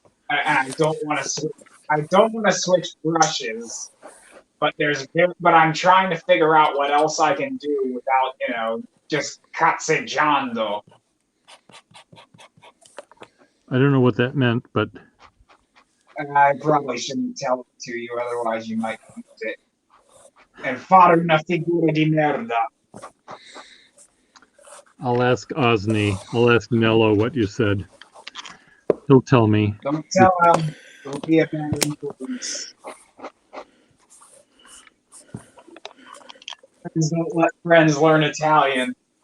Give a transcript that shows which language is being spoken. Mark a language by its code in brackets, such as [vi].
[en] And I don't want to switch brushes, but I'm trying to figure out what else I can do without, just cazzeggiando. I don't know what that meant, but I probably shouldn't tell it to you, otherwise you might use it. [it] And fare una figura di merda. [en] I'll ask Osni. I'll ask Nello what you said. He'll tell me. Don't tell him. It'll be a bad influence. Friends don't let friends learn Italian.